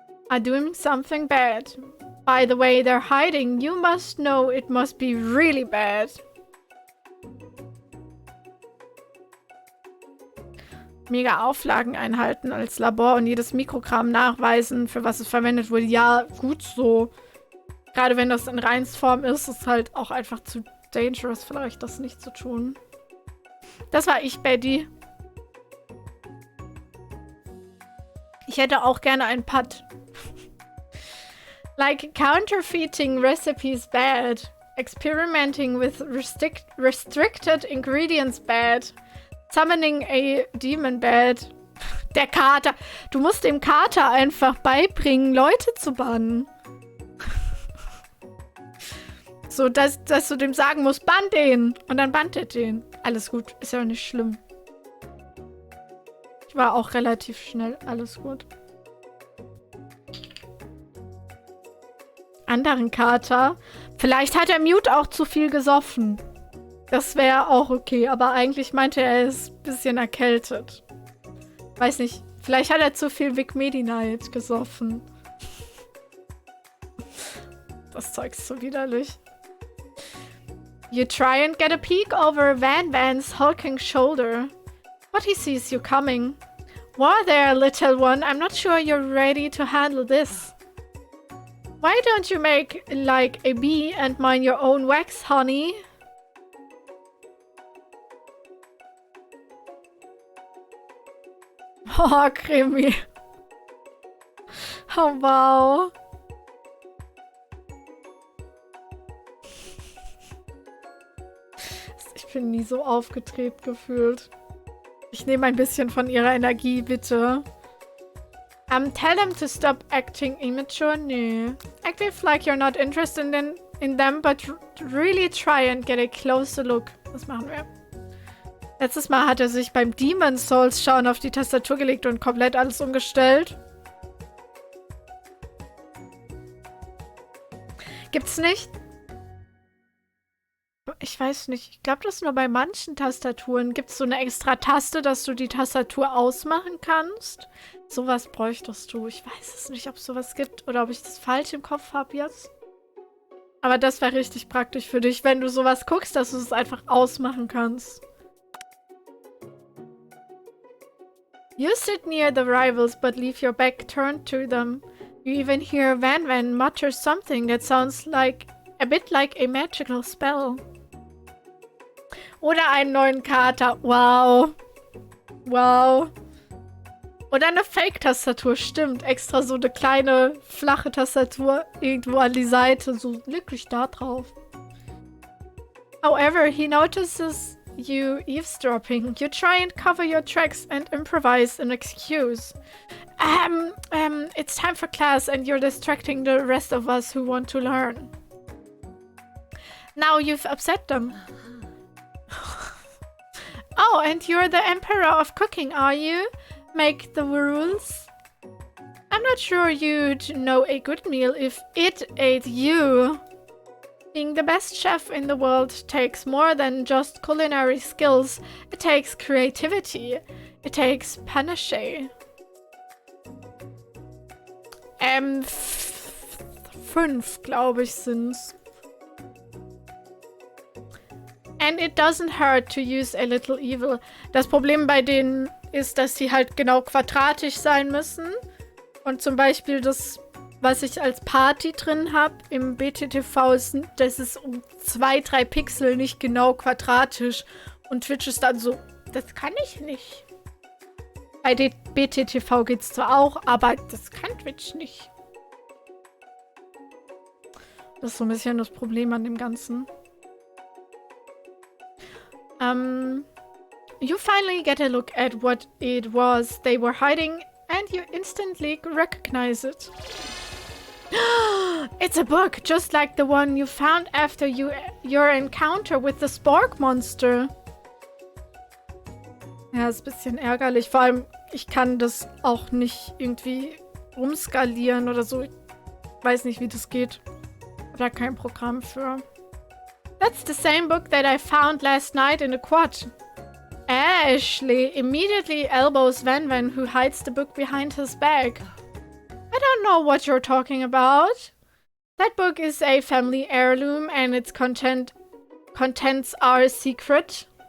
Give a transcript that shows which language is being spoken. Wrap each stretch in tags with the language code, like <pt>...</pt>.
<en>Are doing something bad. By the way they're hiding, you must know it must be really bad.</en> <de>Mega Auflagen einhalten als Labor und jedes Mikrogramm nachweisen, für was es verwendet wurde. Ja, gut so. Gerade wenn das in Reinsform ist, ist es halt auch einfach zu</de> <en>dangerous,</en> <de>vielleicht das nicht zu tun. Das war ich, Betty. Ich hätte auch gerne einen Putt.</de> <en>Like counterfeiting recipes bad. Experimenting with restricted ingredients bad. Summoning a demon bad.</en> <de>Der Kater. Du musst dem Kater einfach beibringen, Leute zu bannen. So, dass du dem sagen musst, bann den. Und dann bannt er den. Alles gut. Ist ja nicht schlimm. War auch relativ schnell. Alles gut. Anderen Kater. Vielleicht hat der Mute auch zu viel gesoffen. Das wäre auch okay. Aber eigentlich meinte er ist ein bisschen erkältet. Weiß nicht. Vielleicht hat er zu viel Vic Medi-Night gesoffen. Das Zeug ist so widerlich.</de> <en>You try and get a peek over Van Van's hulking shoulder. But he sees you coming. Whoa there, little one. I'm not sure you're ready to handle this. Why don't you make like a bee and mind your own wax, honey?</en> <de>Oh, Krimi. Oh, wow. Ich bin nie so aufgedreht gefühlt. Ich nehme ein bisschen von ihrer Energie, bitte.</de> <en>Tell them to stop acting immature.</en> <de>Nee.</de> <en>Act like you're not interested in them, but really try and get a closer look.</en> <de>Was machen wir? Letztes Mal hat er sich beim Demon's Souls schauen auf die Tastatur gelegt und komplett alles umgestellt. Gibt's nicht? Ich weiß nicht. Ich glaube, das nur bei manchen Tastaturen. Gibt es so eine extra Taste, dass du die Tastatur ausmachen kannst? Sowas bräuchtest du. Ich weiß es nicht, ob es sowas gibt oder ob ich das falsch im Kopf habe jetzt. Aber das wäre richtig praktisch für dich, wenn du sowas guckst, dass du es einfach ausmachen kannst.</de> <en>You sit near the rivals but leave your back turned to them. You even hear Van Van mutter something that sounds like a bit like a magical spell.</en> <de>Oder einen neuen Kater. Wow. Wow. Oder eine Fake-Tastatur. Stimmt. Extra so eine kleine, flache Tastatur irgendwo an die Seite. So wirklich da drauf.</de> <en>However, he notices you eavesdropping. You try and cover your tracks and improvise an excuse. It's time for class and you're distracting the rest of us who want to learn. Now you've upset them. Oh, and you're the emperor of cooking, are you? Make the rules? I'm not sure you'd know a good meal if it ate you. Being the best chef in the world takes more than just culinary skills. It takes creativity. It takes panache.</en> <de>5, glaube ich, sind's.</de> <en>And it doesn't hurt to use a little evil.</en> <de>Das Problem bei denen ist, dass sie halt genau quadratisch sein müssen. Und zum Beispiel das, was ich als Party drin habe im BTTV, das ist um 2-3 Pixel nicht genau quadratisch. Und Twitch ist dann so, das kann ich nicht. Bei BTTV geht's zwar auch, aber das kann Twitch nicht. Das ist so ein bisschen das Problem an dem Ganzen.</de> <en>You finally get a look at what it was they were hiding and you instantly recognize it. It's a book, just like the one you found after your encounter with the Spork Monster.</en> <de>Ja, ist ein bisschen ärgerlich. Vor allem, ich kann das auch nicht irgendwie umskalieren oder so. Ich weiß nicht, wie das geht. Oder kein Programm für.</de> <en>That's the same book that I found last night in the quad. Ashley immediately elbows Van Van, who hides the book behind his back. I don't know what you're talking about. That book is a family heirloom and its contents are secret.</en>